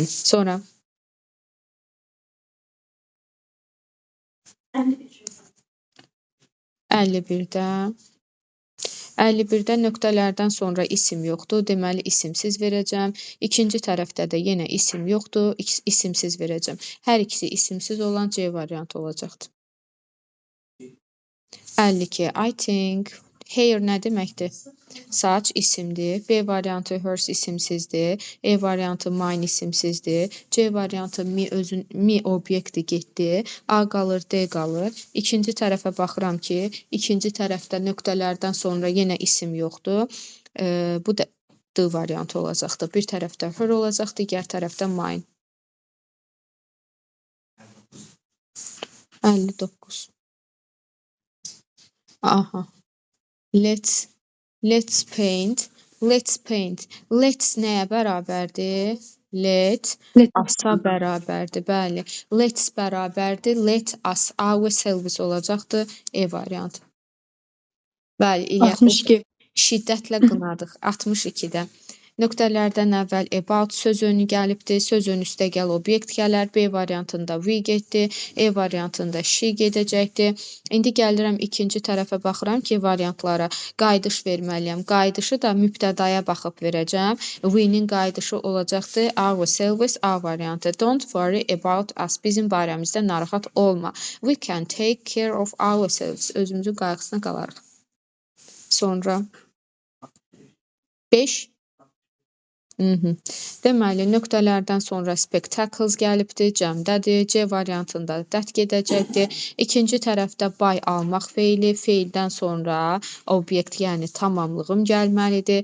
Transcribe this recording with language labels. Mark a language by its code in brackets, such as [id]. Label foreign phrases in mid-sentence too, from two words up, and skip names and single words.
[az] Sonra 51-də nöqtələrdən sonra isim yoxdur. Deməli, isimsiz verəcəm. İkinci tərəfdə də yenə isim yoxdur. İsimsiz verəcəm. Hər ikisi isimsiz olan C variantı olacaqdır. 52. [en] I think. [az] Hair nə deməkdir? Saç isimdir. B variantı hers isimsizdir. E variantı mine isimsizdir. C variantı mi obyekti getdi. A qalır, D qalır. İkinci tərəfə baxıram ki, ikinci tərəfdə nöqtələrdən sonra yenə isim yoxdur. Bu da D variantı olacaqdır. Bir tərəfdə her olacaq, digər tərəfdə mine. 59. [en] Aha. Let's paint. [az] Let's nəyə bərabərdir? [en] Let us- [az] a bərabərdir. Bəli. Let's bərabərdir. [en] Let us, ourselves [az] olacaqdır. E variantı. Bəli. 62. Şiddətlə qınadıq. 62-də. Nöqtələrdən əvvəl about söz önü gəlibdir. Söz önü üstə gəl obyekt gələr. B variantında we getdi. E variantında she gedəcəkdir. İndi gəlirəm ikinci tərəfə baxıram ki, variantlara qayıdış verməliyəm. Qayıdışı da mübtədaya baxıb verəcəm. We-nin qayıdışı olacaqdır. [en] Ourselves, [az] A variantı. [en] Don't worry about us. [az] Bizim barəmizdə narahat olma. [en] We can take care of ourselves. [az] Özümüzün qayğısına qalarıq. Sonra 5. Deməli, nöqtələrdən sonra spectacles gəlibdir, cəmdədir. C variantında that gedəcəkdir. İkinci tərəfdə by almaq feili, feildən sonra obyekt, yəni tamamlığım gəlməlidir.